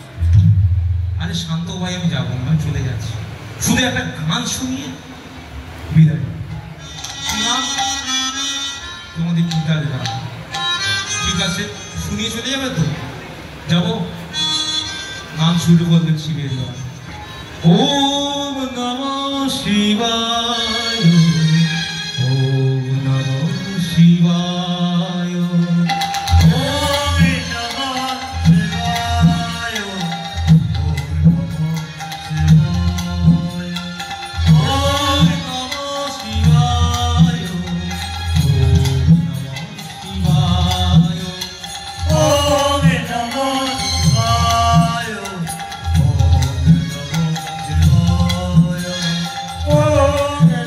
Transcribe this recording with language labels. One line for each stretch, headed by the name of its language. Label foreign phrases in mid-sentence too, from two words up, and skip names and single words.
Bangla: আরে শান্ত ভাই, আমি যাবো না, আমি চলে যাচ্ছি। শুধু একটা গান শুনিয়ে বিদায়। তোমাদের চিন্তা দেওয়া ঠিক আছে, শুনিয়ে চলে যাবে তো? যাবো, গান শুরু করবেন শিবের গান।
Sanskrit: ওম নমঃ শিবায়, ওম নমঃ শিবায়, ওম নমঃ শিবায়, ওম নমঃ শিবায়, ওম নমঃ শিবায়, ওম নমঃ শিবায়, ওম নমঃ শিবায়, ওম